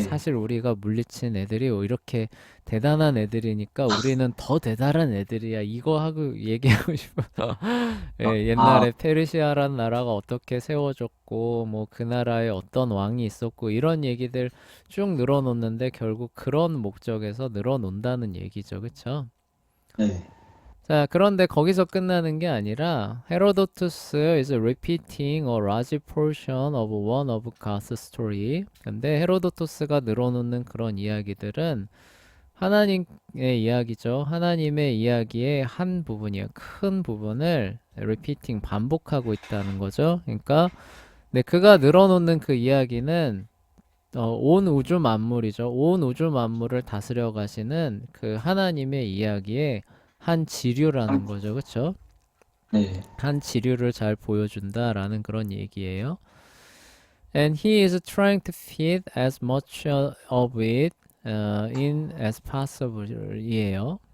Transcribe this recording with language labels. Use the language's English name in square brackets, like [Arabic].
[Korean] 사실 우리가 물리친 애들이 이렇게 대단한 애들이니까 우리는 더 대단한 애들이야. 이거 하고 얘기하고 싶어서. 예, 아, 옛날에 페르시아란 나라가 어떻게 세워졌고, 뭐 그 나라에 어떤 왕이 있었고, 이런 얘기들 쭉 늘어놓는데 결국 그런 목적에서 늘어놓는다는 얘기죠. 그쵸? 네. 자, 그런데 거기서 끝나는 게 아니라 [English] 헤로도투스 is repeating a large portion of one of God's story. [Korean] 근데 헤로도투스가 늘어놓는 그런 이야기들은 하나님의 이야기죠. 하나님의 이야기의 한 부분이에요. 큰 부분을 repeating 반복하고 있다는 거죠. 그러니까 네, 그가 늘어놓는 그 이야기는 온 우주 만물이죠. 온 우주 만물을 다스려 가시는 그 하나님의 이야기의 한 지류라는 거죠. 그쵸? 네. 한 지류를 잘 보여준다라는 그런 얘기예요. [English] And he is trying to fit as much of it in as possible 이에요.